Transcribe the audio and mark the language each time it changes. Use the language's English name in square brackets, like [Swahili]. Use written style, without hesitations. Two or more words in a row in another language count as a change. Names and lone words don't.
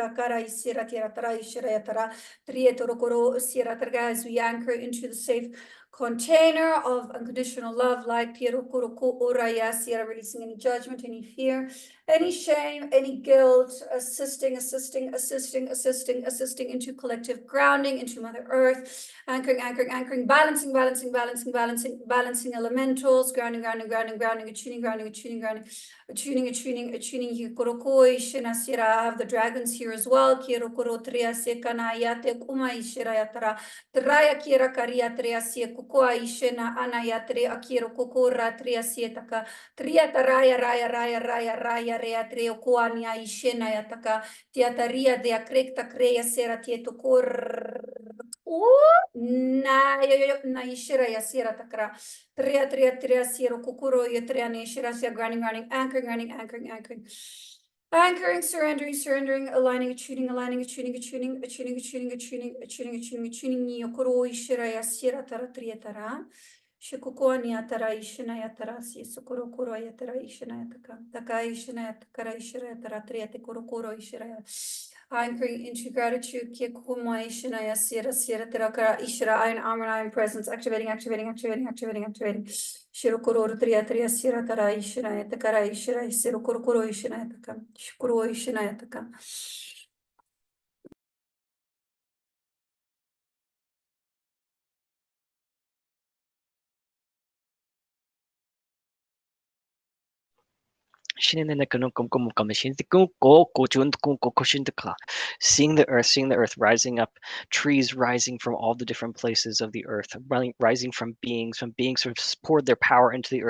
[English] as we anchor into the safe container of unconditional love, light, Piero Kuro Ko Oraya Sierra, releasing any judgment, any fear, any shame, any guilt, assisting into collective grounding, into Mother Earth, anchoring, balancing elementals, grounding, attuning, Hikorokoi, Shinasira. I have the dragons here as well. Kirokoro Tria Sekana Yate Kumai Shirayatara. Traya Kira Karia Tria Sie Kukua Ishena Anayatre Akiro Kokora Tria Sietaka. Triata Raya Rea Trio Kuania Ishena Yataka. Tiataria de Akrekta Kreya Sera Tieto Kor. Na Ishira Yasira Takra. Tria Siro Kukuro Yatria Nishira Sia grounding, anchoring. Anchoring, surrendering, aligning, attuning, Yokoro Ishira Yasira Tara. Shikuko Niatara Ishina Yatara, Sokoro Koro Yatara Ishina Yataka, Taka Ishina Yatakara Ishira Yatara, Triate Korokoro Ishira. Anchoring into gratitude, Kikuma Ishina Yasira, Sierra Terakara Ishira, Iron Armor, Iron Presence, activating. Shirokoro Triatria Sierra Tara Ishina Yatakara Ishira, Sirokoro Ishina Yataka, Shukuro Ishina Yataka. Seeing the earth rising up, trees rising from all the different places of the earth, rising from beings sort of poured their power into the earth.